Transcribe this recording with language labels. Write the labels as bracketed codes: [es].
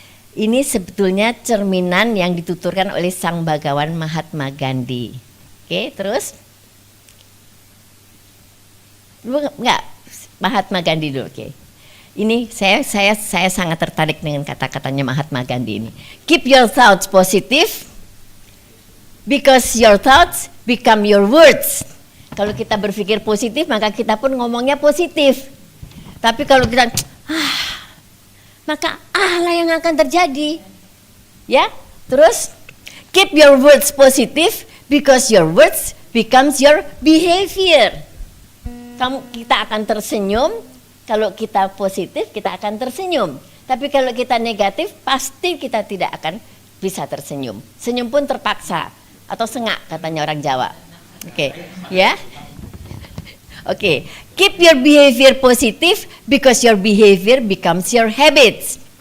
[id] Ini sebetulnya cerminan yang dituturkan oleh sang bagawan Mahatma Gandhi. Oke, terus? Enggak, Mahatma Gandhi dulu, oke. Ini saya sangat tertarik dengan kata-katanya Mahatma Gandhi ini. [en] Keep your thoughts positive because your thoughts become your words. [id] Kalau kita berpikir positif, maka kita pun ngomongnya positif. Tapi kalau kita, maka lah yang akan terjadi. [en] Ya, terus keep your words positive because your words becomes your behavior. [id] Kita akan tersenyum, kalau kita positif kita akan tersenyum. Tapi kalau kita negatif, pasti kita tidak akan bisa tersenyum. Senyum pun terpaksa atau sengak katanya orang Jawa. Oke, ya. [en] Oke, keep your behavior positive because your behavior becomes your habits.